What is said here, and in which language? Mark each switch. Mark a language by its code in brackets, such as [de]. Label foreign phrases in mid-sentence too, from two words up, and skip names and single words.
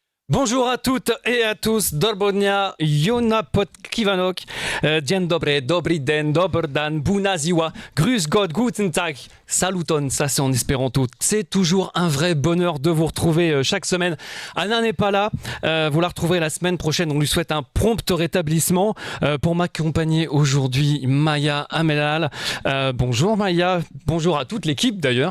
[fr] Bonjour à toutes et à tous, [uk] Dobro dnia, Jona Podkivanok, [pl] Dzień dobry, [cs] dobry den, [sl] dober dan, [ro] bună ziua, [de] grüß Gott, guten Tag, [fr] saluton, ça c'est en espéranto. C'est toujours un vrai bonheur de vous retrouver chaque semaine. Anna n'est pas là, vous la retrouverez la semaine prochaine, on lui souhaite un prompt rétablissement. Pour m'accompagner aujourd'hui, Maya Amelal. Bonjour Maya, bonjour à toute l'équipe d'ailleurs.